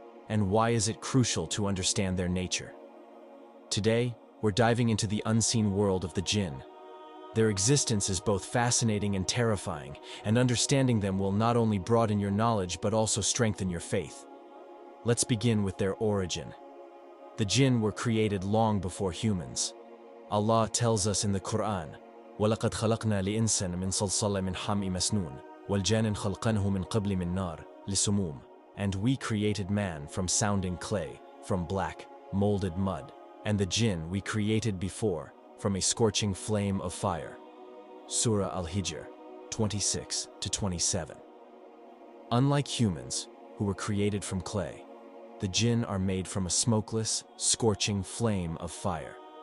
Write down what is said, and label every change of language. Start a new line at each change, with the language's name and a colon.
English: And why is it crucial to understand their nature? Today, we're diving into the unseen world of the Jinn. Their existence is both fascinating and terrifying, and understanding them will not only broaden your knowledge but also strengthen your faith. Let's begin with their origin. The Jinn were created long before humans.
Arabic: Allah tells us in the Quran, وَلَقَدْ خَلَقْنَا الْإِنسَانَ مِنْ صَلْصَالٍ مِنْ حَمْإٍ مَسْنُونٍ وَالْجَانَّ خَلَقْنَاهُ مِنْ قَبْلِ مِنْ نَارٍ لِسُمُومٍ.
English: And we created man from sounding clay, from black, molded mud, and the Jinn we created before, from a scorching flame of fire. Surah Al-Hijr, 26-27. Unlike humans, who were created from clay, the Jinn are made from a smokeless, scorching flame of fire.